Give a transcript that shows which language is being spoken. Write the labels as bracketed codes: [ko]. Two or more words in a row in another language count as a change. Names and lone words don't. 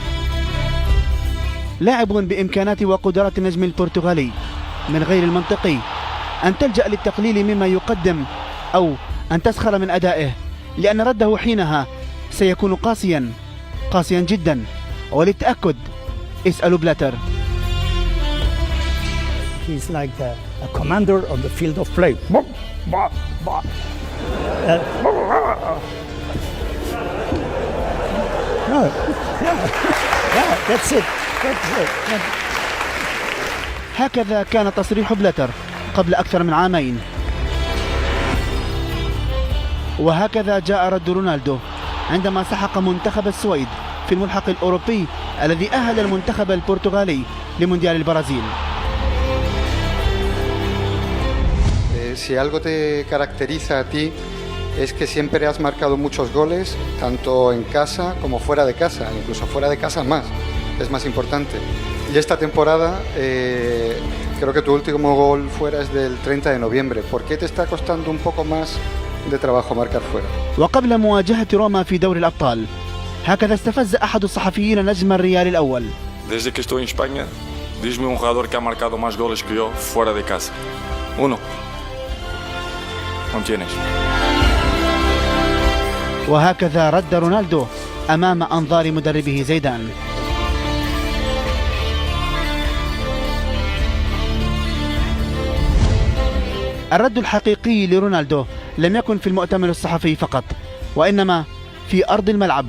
[ar] لاعب بإمكانات وقدرات النجم البرتغالي، من غير المنطقي أن تلجأ للتقليل مما يقدم أو أن تسخر من أدائه، لأن رده حينها سيكون قاسيا جدا. وللتأكد اسألوا بلاتر. [en] He's like a commander on the field of play. That's it. [ar] هكذا كان تصريح بلاتر قبل أكثر من عامين، وهكذا جاء رد رونالدو عندما سحق منتخب السويد في الملحق الأوروبي الذي أهل المنتخب البرتغالي لمونديال البرازيل. [es] Si algo te caracteriza a ti es que siempre has marcado muchos goles, tanto en casa como fuera de casa, incluso fuera de casa más, es más importante. Y esta temporada creo que tu último gol fuera es del 30 de noviembre. ¿Por qué te está costando un poco más de trabajo marcar fuera? [ar] وقبل مواجهة روما في دوري الأبطال، هكذا استفز أحد الصحفيين نجم الريال الأول. [es] Desde que estoy en España, [pt] diz-me um jogador [es] que ha marcado más goles que yo fuera de casa. Uno. No tienes. [ar] وهكذا رد رونالدو أمام أنظار مدربه زيدان. الرد الحقيقي لرونالدو لم يكن في المؤتمر الصحفي فقط، وإنما في أرض الملعب.